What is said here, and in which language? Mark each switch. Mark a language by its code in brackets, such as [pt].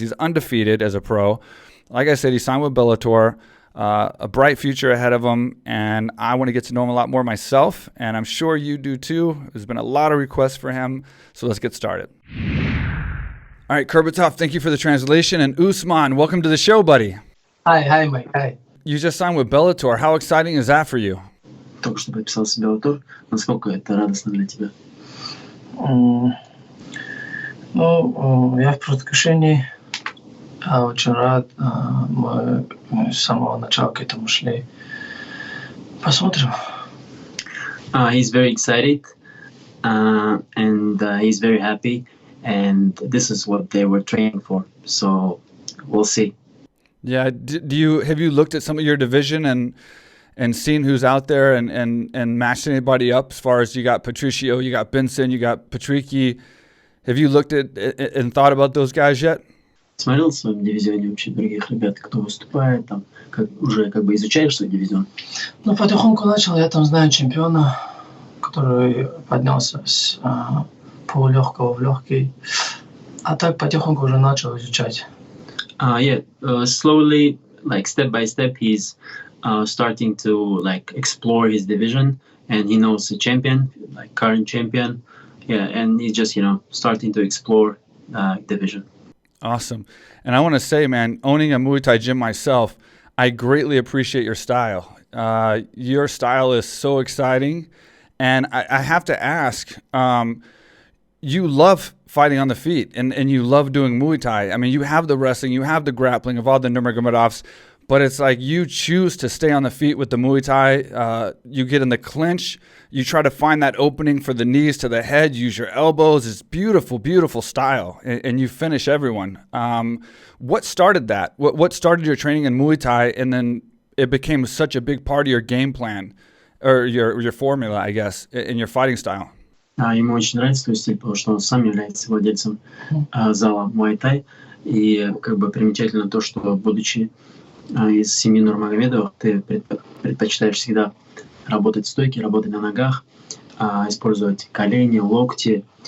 [en] He's undefeated as a pro. Like I said, he signed with Bellator, a bright future ahead of him, and I want to get to know him a lot more myself, and I'm sure you do too. There's been a lot of requests for him, so let's get started. All right, Kurbaitaev, thank you for the translation, and Usman, welcome to the show, buddy. Hi, Mike, hi. You just signed with Bellator. How exciting is that for you? [ru] Только что подписался в Bellator. Насколько это радостно для тебя? Я в предвкушении. Очень рад. Мы с самого начала к этому шли. Посмотрим. [en] He's very excited, and he's very happy, and this is what they were training for. So we'll see. Yeah. Have you looked at some of your division and seen who's out there and matched anybody up? As far as you got Patricio, you got Benson, you got Patricky. Have you looked at and thought about those guys yet? [ru] Смотрел в своем дивизионе вообще других ребят, кто выступает, там, уже изучаешь свой дивизион? Ну, потихоньку начал. Я там знаю чемпиона, который поднялся с полулегкого в легкий. А так потихоньку уже начал изучать. [en] Slowly, like step by step, he's starting to like explore his division, and he knows the champion, like current champion. Yeah, and he's just, starting to explore division. Awesome. And I want to say, man, owning a Muay Thai gym myself, I greatly appreciate your style. Your style is so exciting. And I have to ask, you love fighting on the feet and you love doing Muay Thai. I mean, you have the wrestling, you have the grappling of all the Nurmagomedovs, but it's like you choose to stay on the feet with the Muay Thai. You get in the clinch. You try to find that opening for the knees to the head, use your elbows. It's beautiful, beautiful style, and you finish everyone. What started that? What started your training in Muay Thai, and then it became such a big part of your game plan, or your formula, I guess, in your fighting style? [ru] Ему очень нравится твой стиль, потому что он сам является владельцем зала Muay Thai. И примечательно то, что, будучи из семьи Нурмагомедовых, ты предпочитаешь всегда работать в стойке, работать на ногах, использовать колени, локти.